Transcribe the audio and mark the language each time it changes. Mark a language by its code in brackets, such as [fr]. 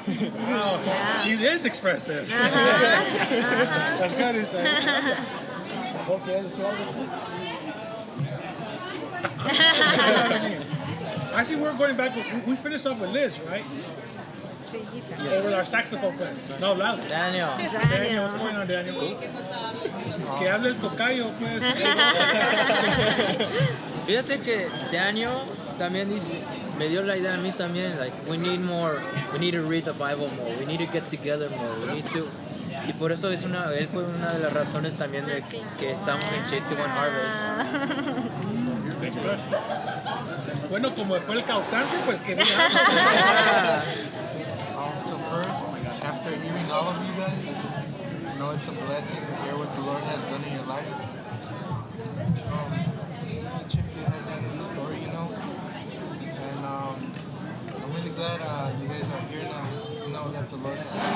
[en] Wow, he is expressive. That's good to say. Okay, that's all. Actually, we're going back. We finished up with Liz, right? Yeah. Or with our saxophone player. No, loud. Daniel, what's going on, Daniel? [es] Que hable el tocayo, pues. Fíjate que Daniel también me dio la idea a mí también. [en] Like we need to read the Bible more. We need to get together more. We need to. [es] Y por eso él fue una de las razones también de que estamos en J21 Harvest. Bueno, como fue el causante, pues que diga. [en] So first, after hearing all of you guys, I know it's a blessing to hear what the Lord has done in your life. Each of you has a good story, you know. And I'm really glad you guys are here now. You know that the Lord has.